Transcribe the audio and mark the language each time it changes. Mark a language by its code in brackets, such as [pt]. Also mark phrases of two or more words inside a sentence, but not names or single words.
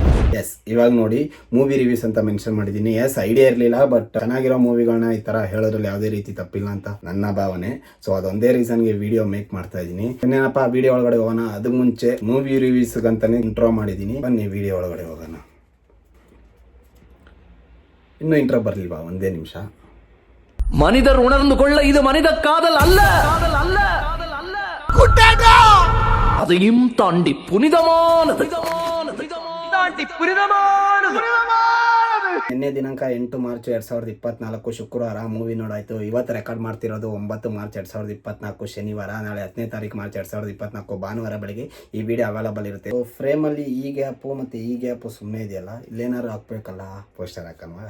[kn] ಇವಾಗ ನೋಡಿ [en] movie reviews [kn] ಅಂತ ಮೆನ್ಷನ್ ಮಾಡಿದ್ದೀನಿ. ಐಡಿಯಾ ಇರಲಿಲ್ಲ, ಬಟ್ ಚೆನ್ನಾಗಿರೋ ಮೂವಿಗಳನ್ನ ಈ ತರ ಹೇಳೋದ್ರಲ್ಲಿ ಯಾವುದೇ ರೀತಿ ತಪ್ಪಿಲ್ಲ ಅಂತ ನನ್ನ ಭಾವನೆ. ಸೊ ಅದೊಂದೇ ರೀಸನ್ಗೆ [en] video make [kn] ಮಾಡ್ತಾ ಇದ್ದೀನಿ. ಇನ್ನೇನಪ್ಪ ವಿಡಿಯೋ ಒಳಗಡೆ ಹೋಗೋಣ. ಅದಕ್ಕೆ ಮುಂಚೆ [en] movie reviews [kn] ಅಂತಾನೆ ಇಂಟ್ರೋ ಮಾಡಿದ್ದೀನಿ. ಬನ್ನಿ ವಿಡಿಯೋ ಒಳಗಡೆ ಹೋಗೋಣ. ಇನ್ನೂ ಇಂಟ್ರೋ ಬರ್ಲಿಲ್ವಾ? ಒಂದೇ ನಿಮಿಷ. [ta] மனிதர் உணர்ந்து கொள்ள இது மனித காதல் அல்ல, அதையும் தாண்டி புனிதமானது. [kn] ನಿನ್ನೆ ದಿನಾಂಕ 8 ಮಾರ್ಚ್ 2024 ಶುಕ್ರವಾರ ಮೂವಿ ನೋಡಾಯ್ತು. ಇವತ್ತು ರೆಕಾರ್ಡ್ ಮಾಡ್ತಿರೋದು 9 ಮಾರ್ಚ್ 2024 ಶನಿವಾರ. ನಾಳೆ 10ನೇ ತಾರೀಕು ಮಾರ್ಚ್ 2024 ಭಾನುವಾರ ಬೆಳಗ್ಗೆ ಈ ವಿಡಿಯೋ ಅವೈಲಬಲ್ ಇರುತ್ತೆ. ಫ್ರೇಮ್ ಅಲ್ಲಿ ಈ ಗ್ಯಾಪು ಮತ್ತೆ ಈ ಗ್ಯಾಪು ಸುಮ್ಮನೆ ಇದೆಯಲ್ಲ, ಇಲ್ಲೇನಾದ್ರು ಹಾಕ್ಬೇಕಲ್ಲ, ಪೋಸ್ಟರ್ ಹಾಕಲ್ವಾ?